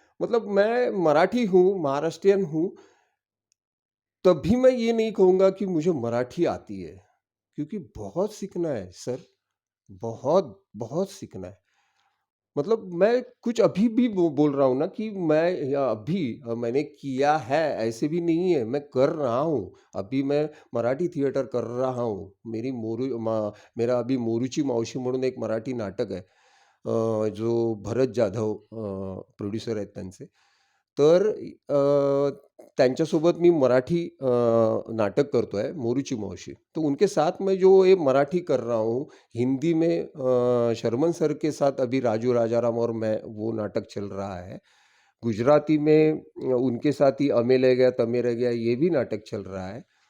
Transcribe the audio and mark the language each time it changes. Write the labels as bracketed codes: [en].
[hi] मतलब मैं मराठी हूँ, महाराष्ट्रियन हूँ, तब भी मैं ये नहीं कहूँगा कि मुझे मराठी आती है, क्योंकि बहुत सीखना है सर, बहुत बहुत सीखना है। मतलब मैं कुछ अभी भी बोल रहा हूँ ना कि मैं या अभी मैंने किया है, ऐसे भी नहीं है, मैं कर रहा हूँ। अभी मैं मराठी थिएटर कर रहा हूँ। मेरा अभी [mr] मोरूची मावशी म्हणून एक मराठी नाटक आहे, जो भरत जाधव प्रोड्युसर आहेत त्यांचे. तर त्यांच्यासोबत मी मराठी नाटक करतोय, मोरूची मावशी। [hi] तो उनके साथ मैं जो ये मराठी कर रहा हूँ, हिंदी में शर्मन सर के साथ अभी राजू राजाराम और मैं, वो नाटक चल रहा है। गुजराती में उनके साथ ही अमे ले गया तमे रह गया, ये भी नाटक चल रहा है।